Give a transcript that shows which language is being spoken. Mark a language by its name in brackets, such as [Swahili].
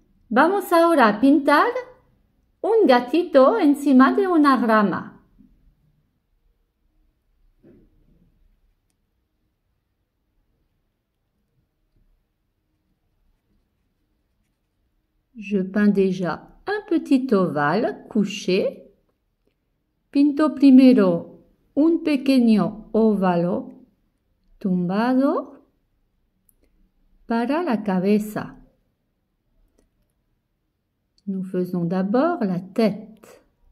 [Spanish] Vamos ahora a pintar un gatito encima de una rama. [French] Je peins déjà un petit ovale couché. [Spanish] Pinto primero un pequeño óvalo tumbado para la cabeza. [French] Nous faisons d'abord la tête.